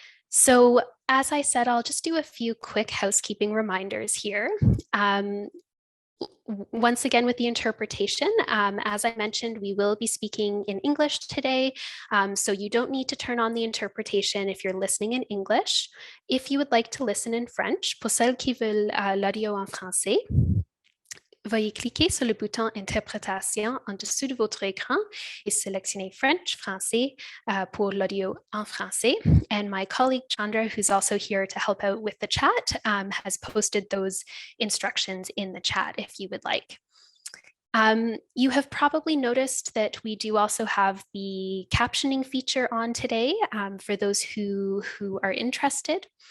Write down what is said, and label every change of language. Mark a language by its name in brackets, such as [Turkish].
[English] So as I said, I'll just do a few quick housekeeping reminders here. Once again, with the interpretation, as I mentioned, we will be speaking in English today, so you don't need to turn on the interpretation if you're listening in English. If you would like to listen in French, [French] pour celles qui veulent l'audio en français, veuillez cliquer sur le bouton Interprétation en dessous de votre écran et sélectionner French, Français pour l'audio en français. [English] And my colleague Chandra, who's also here to help out with the chat, has posted those instructions in the chat if you would like. You have probably noticed that we do also have the captioning feature on today for those who are interested.